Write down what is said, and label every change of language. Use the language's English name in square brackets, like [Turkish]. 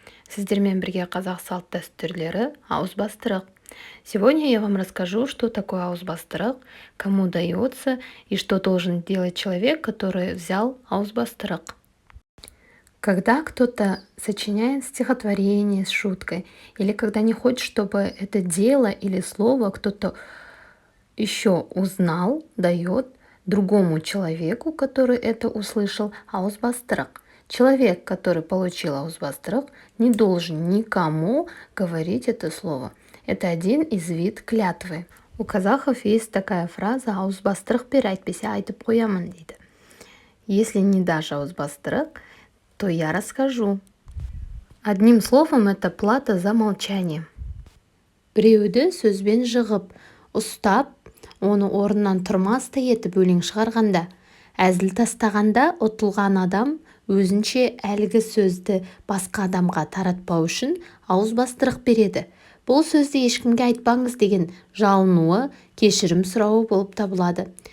[Kazakh] Сіздермен бірге қазақ салт дәстүрлері ауызбастырық. [Russian] Сегодня я вам расскажу, что такое ауызбастырық, кому дается и что должен делать человек, который взял ауызбастырық. Когда кто-то сочиняет стихотворение с шуткой, или когда не хочет, чтобы это дело или слово кто-то еще узнал, дает другому человеку, который это услышал, ауызбастырық. Человек, который получил ауызбастырық, не должен никому говорить это слово. Это один из вид клятвы. У казахов есть такая фраза [Kazakh] «ауызбастырық бер, әйтпесе айтып қоямын» дейді. [Russian] Если не дашь ауызбастырық, то я расскажу. Одним словом, это плата за молчание. [Kazakh] Біреуді сөзбен жығып, ұстап, оны орнынан тұрмастай етіп өлең шығарғанда, әзіл тастағанда ұтылған адам өзінше әлгі сөзді басқа адамға таратпау үшін ауызбастырық береді. Бұл сөзді ешкімге айтпаңыз деген жалынуы, кешірім сұрауы болып табылады.